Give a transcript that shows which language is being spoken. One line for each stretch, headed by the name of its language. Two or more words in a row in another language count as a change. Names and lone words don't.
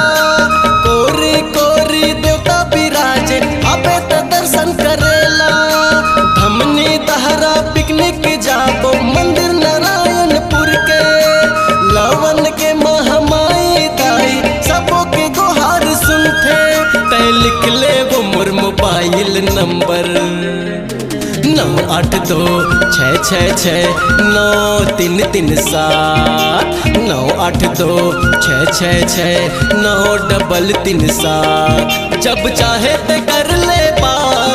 Chhattisgarhi: कोरी कोरी देवता विराजे अबे तो दर्शन करेला धमनी दहरा पिकनिक जाबो मंदिर नारायणपुर के लवन के महामाई दाई सबों के गुहार सुनते तय लिख ले वो मोर मोबाइल नंबर 9826669337 9826669337 जब चाहे तो कर ले बात